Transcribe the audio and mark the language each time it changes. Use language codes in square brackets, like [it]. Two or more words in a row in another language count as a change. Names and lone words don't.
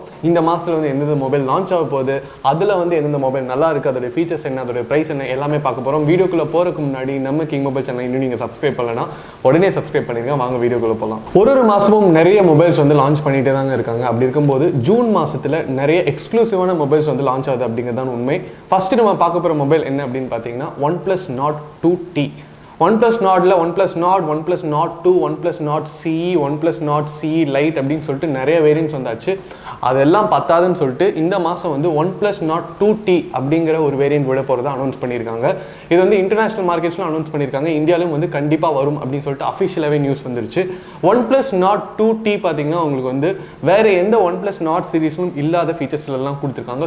[ta] இந்த மாசத்துல வந்து எந்தெந்த [en] mobile launch [ta] ஆக போகுது, அதுல வந்து எந்தெந்த மொபைல் நல்லா இருக்கு, அதோட ஃபீச்சர்ஸ் என்ன, அதோட பிரைஸ் என்ன, எல்லாமே பார்க்க போறோம். வீடியோக்குள்ள போறதுக்கு முன்னாடி நம்ம கிங் மொபைல் சேனல் இன்னும் நீங்க சப்ஸ்கிரைப் பண்ணலனா உடனே சப்ஸ்கிரைப் பண்ணிருங்க. வாங்க வீடியோக்குள்ள போகலாம். ஒரு மாசமும் நிறைய மொபைல்ஸ் வந்து லான்ச் பண்ணிட்டே தாங்க இருக்காங்க. அப்படி இருக்கும்போது ஜூன் மாசத்துல நிறைய எக்ஸ்க்ளூசிவான மொபைல்ஸ் வந்து லான்ச் ஆகுது அப்படிங்கிறது உண்மை. ஃபர்ஸ்ட் நம்ம பார்க்க போற மொபைல் என்ன அப்படின்னு பார்த்தீங்கன்னா OnePlus Nord 2T. OnePlus Nordல OnePlus Nord, OnePlus Nord 2, OnePlus Nord CE, OnePlus Nord CE Lite அப்படின்னு சொல்லிட்டு நிறைய வேரியன்ட்ஸ் வந்தாச்சு. அதெல்லாம் பத்தாதுன்னு சொல்லிட்டு இந்த மாதம் வந்து OnePlus Nord 2T அப்படிங்கிற ஒரு வேரியன்ட் விட போகிறதா அனௌன்ஸ் பண்ணியிருக்காங்க. இது வந்து [en] international markets announce [ta] பண்ணியிருக்காங்க. இந்தியாவிலும் வந்து கண்டிப்பாக வரும் அப்படின்னு சொல்லிட்டு [en] officially news [ta] வந்துருச்சு. OnePlus Nord 2T பார்த்தீங்கன்னா உங்களுக்கு வந்து வேறு எந்த OnePlus Nord சீரீஸ்லும் இல்லாத ஃபீச்சர்ஸ்லாம் கொடுத்துருக்காங்க.